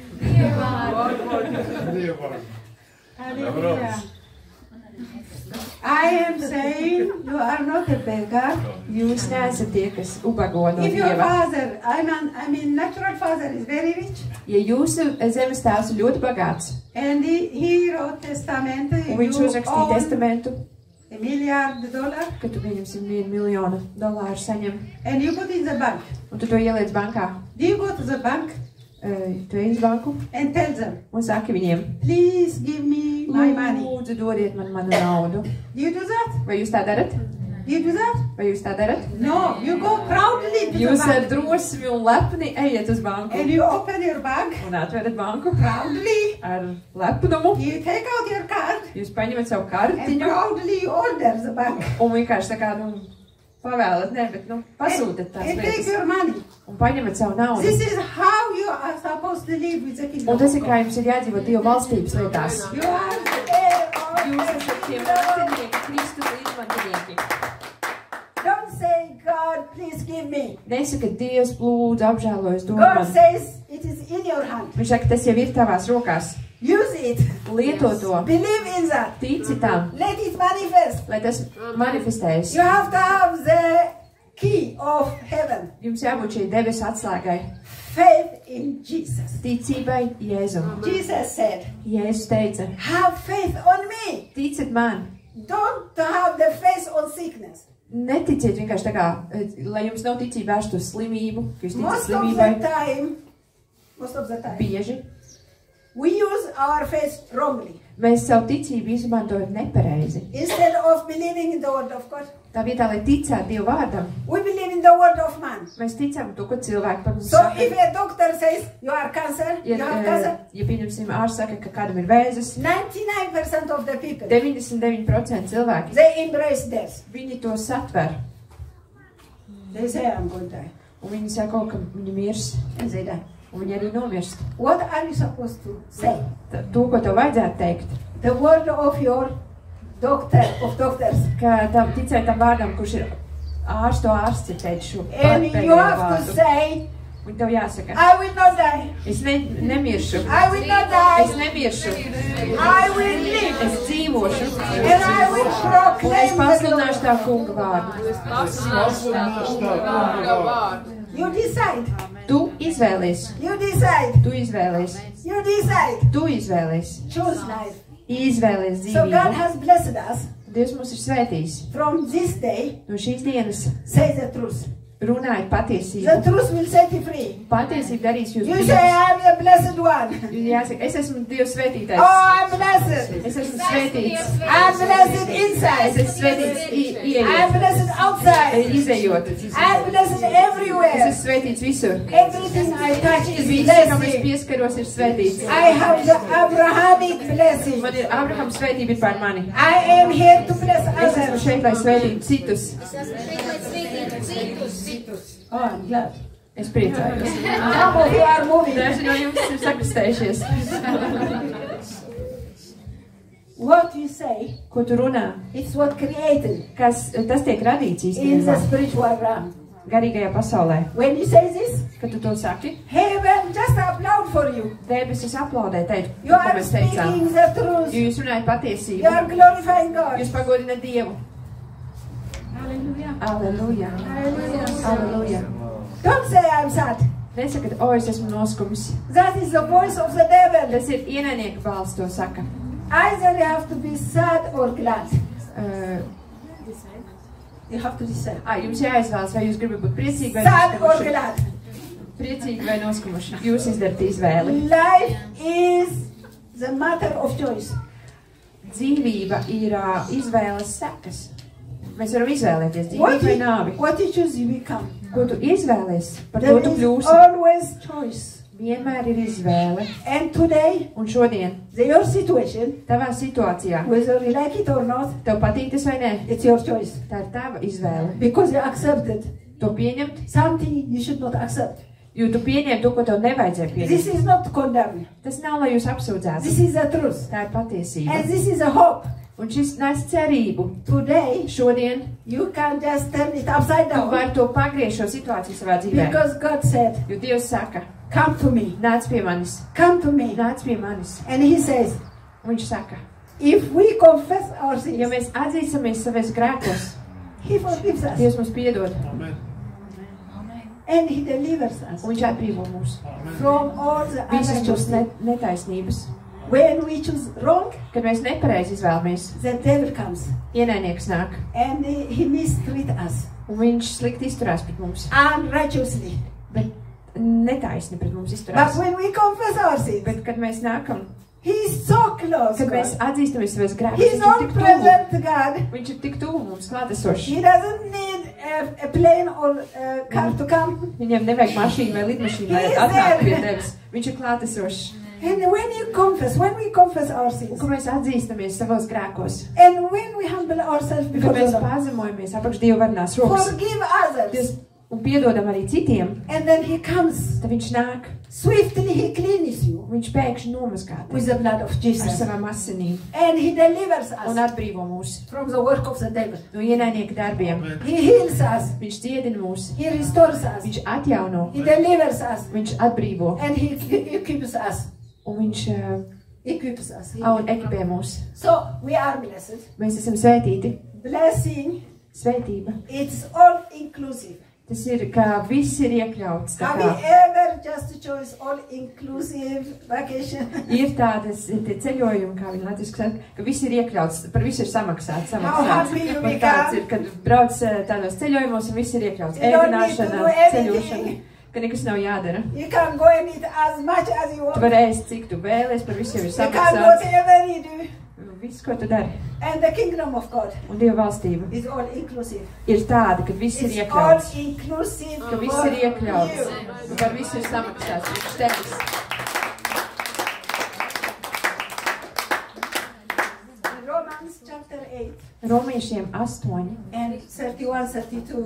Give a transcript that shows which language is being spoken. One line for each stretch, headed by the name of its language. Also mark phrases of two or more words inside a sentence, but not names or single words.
English: Hallelujah. I am saying you are not a beggar.
Latvian: Jūs neesat tie, kas ubago no
English: If your
Latvian: Dieva.
English: father, I mean, natural father is very rich,
Latvian: Ja jūsu zemes tēvs ir ļoti bagāts,
English: and he wrote testament,
Latvian: un viņš
English: you
Latvian: uzrakstīja
English: own
Latvian: testamentu,
English: $1 million,
Latvian: ka tu pieņemsim $1 miljonu saņem,
English: and you put in the bank.
Latvian: un tu to ieliec bankā.
English: Do you go to the bank
Latvian: Tu ej uz banku
English: and tell them,
Latvian: un saki viņiem,
English: please give me my money?
Latvian: lūdzu, dodiet man manu naudu.
English: Do you do that?
Latvian: Vai jūs tā darat?
English: Do you do that?
Latvian: Vai jūs tā darat?
English: No, you go proudly to the
Latvian: Jūs ar
English: bank
Latvian: drosmi un lepni ejiet uz banku
English: and you open your bag
Latvian: un atverat banku
English: proudly.
Latvian: ar lepnumu.
English: You take out your card
Latvian: Jūs paņemat savu
English: and
Latvian: kartiņu
English: proudly you order the bank.
Latvian: un vienkārši tā kā, pavēlat, ne, bet, pasūtat tās
English: and take
Latvian: lietas.
English: your money.
Latvian: Un paņemat savu naudu.
English: This is how you are supposed to live with the kingdom
Latvian: Un tas
English: of
Latvian: ir, kā
English: God.
Latvian: jums ir jādzīvot Dieva valstības lietās.
English: You are the heir of
Latvian: Jūs esat
English: heaven.
Latvian: tie mantinieki, Kristus līdzmantinieki.
English: Don't say, God, please give me.
Latvian: Nesakat, Dievs, lūdzu, apžēlojas, dod
English: God
Latvian: man.
English: says it is in your hand.
Latvian: Viņš saka, tas jau ir tavās rokās.
English: Use it.
Latvian: Lieto to.
English: Believe in that.
Latvian: Tici tam,
English: Let it manifest.
Latvian: lai tas manifestējas.
English: You have to have the key of heaven.
Latvian: Jums jābūt šī debesu atslēgai.
English: Faith in Jesus.
Latvian: Ticībai Jēzum.
English: Jesus said,
Latvian: Jēzus teica,
English: have faith on me.
Latvian: ticiet man.
English: Don't have the faith on sickness.
Latvian: Neticiet vienkārši tā kā, lai jums nav ticība vērst uz slimību, ka jūs ticat
English: Most
Latvian: slimībai
English: of the time,
Latvian: bieži.
English: we use our faith wrongly.
Latvian: Mēs savu ticību izmantojam nepareizi.
English: Instead of believing in the word of God,
Latvian: Tā vietā, lai ticētu Dievu vārdam,
English: we believe in the word of man.
Latvian: mēs ticam to, ko cilvēki par mums
English: So
Latvian: saka.
English: if a doctor says you are cancer,
Latvian: Ja,
English: you have cancer,
Latvian: ja pieņemsim, ārsts saka, ka kādam ir vēzis,
English: 99% of the people,
Latvian: 99% cilvēki,
English: they embrace death.
Latvian: viņi to satver.
English: They say, I'm going to die.
Latvian: Un viņi saka, ka viņi mirs,
English: And they die.
Latvian: un viņi arī nomirst.
English: What are you supposed to say?
Latvian: To, ko tev vajadzētu teikt,
English: The word of your doctor of doctors.
Latvian: ka tam ticēt tam vārdam, kurš ir ārstu ārsts, ir teicis šo
English: And you
Latvian: pēdējo
English: have to
Latvian: vārdu.
English: say,
Latvian: Un tev jāsaka,
English: I will not die.
Latvian: es nemiršu,
English: I will not
Latvian: es
English: die.
Latvian: nemiršu,
English: I will live.
Latvian: es dzīvošu,
English: And I will
Latvian: un es
English: proclaim the
Latvian: pasludināšu
English: glory.
Latvian: tā kunga vārdu.
English: You decide.
Latvian: Tu izvēlies,
English: You decide.
Latvian: tu izvēlies,
English: You decide.
Latvian: tu izvēlies,
English: Choose life.
Latvian: izvēlies
English: So God
Latvian: dzīvību.
English: has blessed us.
Latvian: Dievs mums ir svētījis.
English: From this day,
Latvian: No šīs dienas
English: say the truth.
Latvian: runājiet
English: The
Latvian: patiesību.
English: truth will set you free.
Latvian: Patiesība darīs jūs
English: You say,
Latvian: brīvus.
English: I'm the blessed one.
Latvian: Jūs jāsaka, es esmu Dievs svētītājs.
English: Oh, I'm blessed.
Latvian: Es esmu svētīts.
English: I'm blessed
Latvian: Es
English: inside.
Latvian: esmu svētīts
English: I'm
Latvian: ieejot,
English: blessed outside.
Latvian: izejot.
English: I'm blessed
Latvian: Es
English: everywhere.
Latvian: esmu svētīts visur.
English: Everything I touch is
Latvian: Viss, kam es
English: blessed.
Latvian: pieskaros, ir svētīts.
English: I have the Abrahamic blessing.
Latvian: Man ir Abrahams svētība ir pār mani.
English: I am here to bless
Latvian: Es esmu
English: others.
Latvian: šeit, lai svētītu citus.
English: Oh, I'm glad.
Latvian: Es priecājos.
English: Some of you are moving.
Latvian: Daži no jums ir sakristējušies.
English: What you say,
Latvian: Ko tu runā?
English: it's what created
Latvian: Tas tiek radīts
English: in the
Latvian: īstenībā
English: spiritual realm.
Latvian: garīgajā pasaulē.
English: When you say this,
Latvian: Kad tu to saki,
English: heaven just applaud for you.
Latvian: debesis aplaudē teikt,
English: You
Latvian: ko
English: are
Latvian: mēs teicām.
English: speaking the truth.
Latvian: Jo jūs runājat
English: You
Latvian: patiesību.
English: are glorifying God.
Latvian: Jūs pagodināt Dievu.
English: Hallelujah.
Latvian: Aleluja.
English: Hallelujah.
Latvian: Aleluja.
English: Don't say I'm sad.
Latvian: Nesakat, o, es esmu noskums.
English: That is the voice of the devil.
Latvian: Tas ir ienaidnieka balss, to saka.
English: Either you have to be sad or glad. Uh, You have to decide.
Latvian: Jums jāizvēlas, vai jūs gribat būt priecīgi vai
English: Sad or
Latvian: noskumuši.
English: glad.
Latvian: Priecīgi vai noskumuši. Jūs izdarat izvēli.
English: Life is the matter of choice.
Latvian: Dzīvība ir izvēles sekas. Mēs varam izvēlēties dzīvību vai nāvi.
English: What you choose, you become.
Latvian: Ko tu izvēlies, par to
English: There
Latvian: tu
English: is
Latvian: kļūsi.
English: always choice.
Latvian: Vienmēr ir izvēle.
English: And today,
Latvian: Un šodien,
English: your situation,
Latvian: tavā situācijā,
English: whether you like it or not,
Latvian: tev patīk tas vai nē,
English: it's your choice.
Latvian: tā ir tava izvēle.
English: Because you accepted
Latvian: To pieņemt,
English: something you should not accept.
Latvian: jo tu pieņem to, ko tev nevajadzēja
English: This
Latvian: pieņemt.
English: is not condemn.
Latvian: Tas nav, lai jūs apsūdzētu.
English: This is the truth.
Latvian: Tā ir patiesība.
English: And this is a hope.
Latvian: Un šis nes cerību.
English: Today,
Latvian: Šodien
English: you can just turn it upside
Latvian: tu
English: down.
Latvian: vari to pagriezt šo situāciju savā dzīvē.
English: Because God said,
Latvian: Jo Dievs saka,
English: come to me.
Latvian: nāc pie manis,
English: Come to me.
Latvian: nāc pie manis.
English: And he says,
Latvian: Un viņš saka,
English: if we confess our
Latvian: ja
English: sins,
Latvian: mēs atzīstamies savas grēkos,
English: he forgives us.
Latvian: Dievs mums piedod.
English: And he delivers us
Latvian: Un viņš atbrīvo mūs.
English: from all the
Latvian: Visas šos
English: unrighteousness.
Latvian: netaisnības.
English: When we choose wrong,
Latvian: Kad mēs nepareizi izvēlamies,
English: the devil comes
Latvian: ienaidnieks nāk.
English: and he mistreats us
Latvian: Un viņš slikti izturās pret mums.
English: unrighteously.
Latvian: Bet netaisni pret mums
English: But
Latvian: izturās.
English: when we confess our sins,
Latvian: Bet kad mēs nākam,
English: he is so close.
Latvian: kad mēs
English: God.
Latvian: atzīstamies savas grēkus,
English: He is
Latvian: viņš ir tik tuvu.
English: omnipresent God.
Latvian: Viņš ir tik tuvu mums klātesošs.
English: He doesn't need a plane or a car to come.
Latvian: Viņam nevajag mašīnu vai lidmašīnu, lai
English: He is
Latvian: atnāktu pie
English: there.
Latvian: tevis. Viņš ir klātesošs.
English: And when we confess our
Latvian: Un
English: sins,
Latvian: kad mēs atzīstamies savos grēkos,
English: and when we humble humble ourselves
Latvian: Kad
English: before
Latvian: mēs
English: the Lord.
Latvian: pazemojamies apakš Dieva varenās rokas
English: Forgive others.
Latvian: un piedodam arī citiem,
English: And then he comes.
Latvian: tad viņš nāk
English: Swiftly he cleans you
Latvian: un viņš pēkšņi nomazgā
English: with the blood of
Latvian: ar
English: Jesus.
Latvian: savām asinīm
English: And he delivers
Latvian: un
English: us
Latvian: atbrīvo mūs
English: from the work of the devil.
Latvian: no ienaidnieka darbiem.
English: He heals us.
Latvian: Viņš dziedina mūs,
English: He restores us.
Latvian: viņš atjauno,
English: He delivers us.
Latvian: viņš atbrīvo
English: And he equips us.
Latvian: un viņš
English: Equips us.
Latvian: un ekipē mūs.
English: So we are blessed.
Latvian: Mēs esam svētīti.
English: Blessing,
Latvian: Svētība.
English: it's all inclusive.
Latvian: Tas ir, ka viss ir iekļauts. Tā
English: Have
Latvian: kā
English: you ever just chose all inclusive vacation?
Latvian: ir tādas tie ceļojumi, kā viņi latviski saka, ka viss ir iekļauts, par visu ir samaksāts.
English: How happy you
Latvian: Un tāds
English: become.
Latvian: ir, kad brauc tādos ceļojumos un viss ir iekļauts.
English: You don't need to
Latvian: Ēdināšana,
English: do anything.
Latvian: ceļošana, ka nekas nav jādara.
English: You can go and eat as much as you
Latvian: Tu
English: want.
Latvian: vari ēst, cik tu vēlies, par visu jau ir
English: You can
Latvian: samaksāts.
English: whatever you do.
Latvian: Viss, ko tu dari.
English: And the kingdom of God
Latvian: Un Dieva valstība
English: is all inclusive.
Latvian: ir tāda, ka viss ir
English: It's all
Latvian: iekļauts.
English: inclusive.
Latvian: Ka viss
English: for
Latvian: ir iekļauts.
English: you.
Latvian: Un par visu ir samaksāts. Viņš tevis.
English: Romans chapter 8
Latvian: Romiešiem 8,
English: and 31, 32.